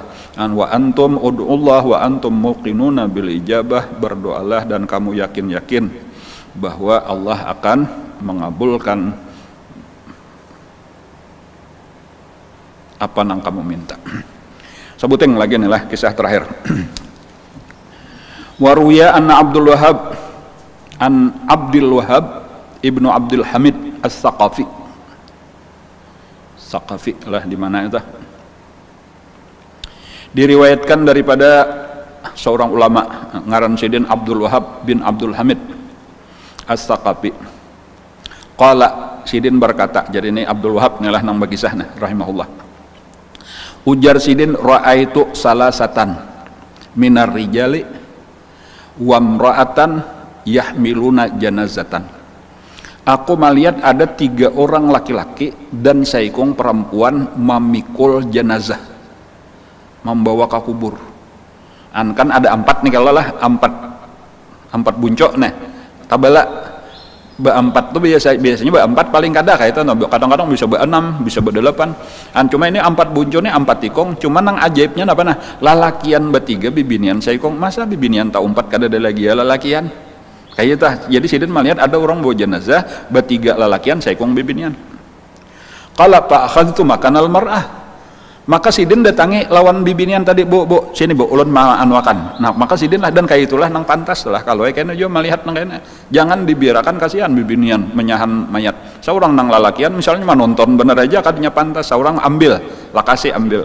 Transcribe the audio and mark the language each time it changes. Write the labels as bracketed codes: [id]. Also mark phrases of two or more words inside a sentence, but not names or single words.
[ar] وأنتم ادعوا الله وأنتم موقنون بالإجابة, [id] berdoalah dan kamu yakin bahwa Allah akan mengabulkan apa yang kamu minta. [bjn] Sebutin lagi nih lah kisah terakhir. [ar] وروي أن عبد الوهاب بن عبد الحميد الثقفي [id] lah di mana itu? [bjn] Diriwayatkan daripada seorang ulama ngaran Sidin Abdul Wahhab bin Abdul Hamid As-Saqafi. Qala, Sidin berkata, jadi ini Abdul Wahhab ngelah nang bagisahna rahimahullah. Ujar Sidin, [ar] رأيت ثلاثة من الرجال وامرأة يحملون جنازة. [id] Aku melihat ada 3 orang laki-laki dan seikung perempuan memikul jenazah, membawa ke kubur. [bjn] Kan ada 4 nih, kalau lah 4 buncok nih tabala be-4 tuh biasanya be-4 paling kadang kadang-kadang bisa be-6 bisa be-8. Cuma ini 4 buncok nih 4 tikong, cuma nang ajaibnya apa nah, lalakian be-3 bibinian saikong, masa bibinian tak 4 kada ada lagi ya lalakian kayak itu. Jadi Sidin melihat ada orang bawa jenazah be-3 lalakian saikong bibinian. [ar] قال فأخذت مكان المرأة, [bjn] maka Sidin datangi lawan bibinian tadi, bu sini bu ulun anwakan. Nah maka Sidin lah, dan kayak itulah nang pantas lah kalau kayaknya juga melihat nang kayaknya jangan dibiarkan, kasihan bibinian menyahan mayat. Seorang nang lalakian misalnya menonton bener aja kadinya pantas, seorang ambil lah kasih ambil.